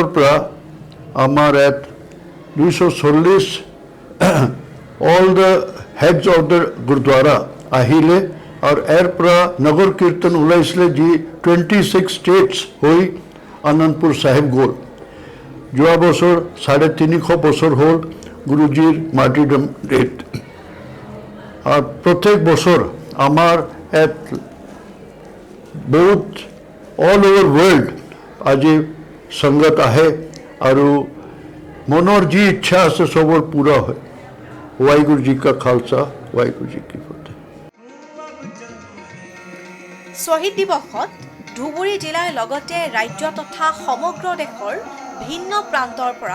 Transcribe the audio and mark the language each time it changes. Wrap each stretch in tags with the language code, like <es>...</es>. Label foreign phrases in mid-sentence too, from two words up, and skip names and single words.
<as>পৰা আমাৰ ইয়াত 240</as> <en>all the heads of the gurudwara</en> <as>আহিলে আৰু ইয়াৰ পৰা নগৰ কীৰ্তন ওলাইছিলে যি 26 ষ্টেটছ হৈ আনন্দপুৰ চাহেব গ'ল যোৱা বছৰ 350 বছৰ হ'ল গুৰুজীৰ</as> <en>martyrdom date</en> <as>আৰু প্ৰত্যেক বছৰ আমাৰ ইয়াত বহুত</as> <en>all over world</en> <as>আজি সংগত আহে আৰু মনৰ যি ইচ্ছা আছে চবৰ পূৰা হয়</as> <pa>ਵਾਹਿਗੁਰੂ ਜੀ ਕਾ ਖ਼ਾਲਸਾ ਵਾਹਿਗੁਰੂ ਜੀ ਕੀ ਫ਼ਤਹਿ</pa> <as>শ্বহীদ দিৱসত ধুবুৰী জিলাৰ লগতে ৰাজ্য তথা সমগ্ৰ দেশৰ ভিন্ন প্ৰান্তৰ পৰা</as>